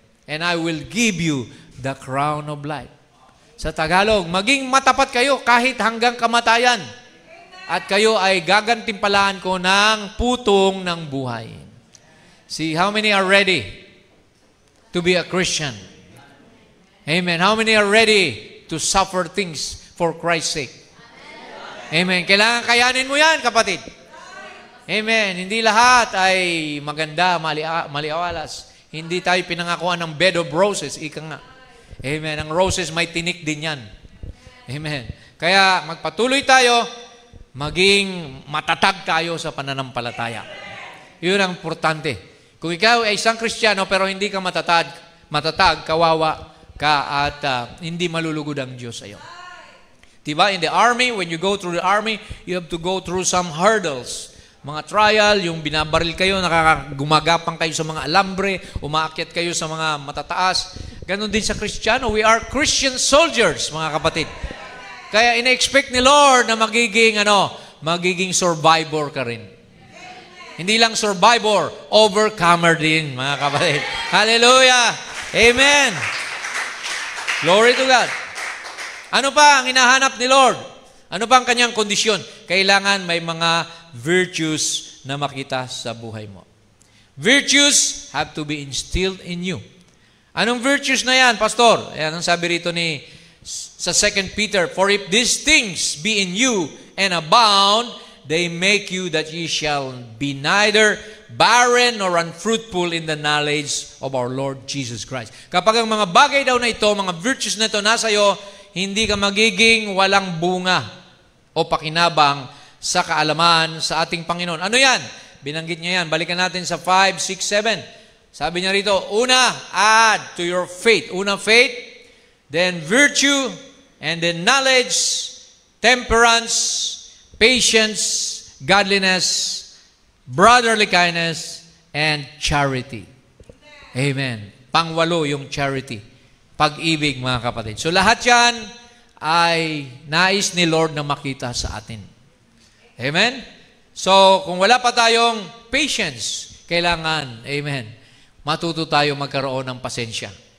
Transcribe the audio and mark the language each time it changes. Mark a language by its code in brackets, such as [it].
[en] and I will give you the crown of life. [tl] Sa Tagalog, maging matapat kayo kahit hanggang kamatayan. At kayo ay gagantimpalaan ko ng putong ng buhay. [en] See, how many are ready to be a Christian? Amen. How many are ready to suffer things for Christ's sake? [tl] Amen. Kailangan kayanin mo yan, kapatid. Amen. Hindi lahat ay maganda, maliawalas. Hindi tayo pinangakuan ng [en] bed of roses. [tl] Ika nga. Amen. Ang roses may tinik din yan. Amen. Kaya magpatuloy tayo, maging matatag tayo sa pananampalataya. Yun ang importante. Kung ikaw ay isang Kristiyano pero hindi ka matatag, kawawa ka at hindi malulugod ang Diyos sa iyo. Diba? [en] In the army, when you go through the army, you have to go through some hurdles. [tl] Mga trial, yung binabaril kayo, gumagapang kayo sa mga alambre, umaakyat kayo sa mga matataas. Ganon din sa Kristiyano. [en] We are Christian soldiers, [tl] mga kapatid. Kaya ina-expect ni Lord na magiging survivor ka rin. Hindi lang survivor, overcomer din, mga kapatid. Hallelujah! Amen! [en] Glory to God. [tl] Ano pa ang hinahanap ni Lord? Ano pa ang kanyang kondisyon? Kailangan may mga virtues na makita sa buhay mo. [en] Virtues have to be instilled in you. [tl] Anong virtues na yan, [en] Pastor? [tl] Ayan ang sabi rito sa [en] 2 Peter, for if these things be in you and abound, they make you that ye shall be neither barren nor unfruitful in the knowledge of our Lord Jesus Christ. [tl] Kapag ang mga bagay daw na ito, mga virtues na ito nasa iyo, hindi ka magiging walang bunga o pakinabang sa kaalaman sa ating Panginoon. Ano yan? Binanggit niya yan. Balikan natin sa 5, 6, 7. Sabi niya rito, una, [en] add to your faith. Una, faith, then virtue, and then knowledge, temperance, patience, godliness, brotherly kindness, and charity. [tl] Amen. Pangwalo yung charity. Pag-ibig, mga kapatid. So lahat yan ay nais ni Lord na makita sa atin. Amen? So kung wala pa tayong patience, kailangan, amen, matuto tayo magkaroon ng pasensya.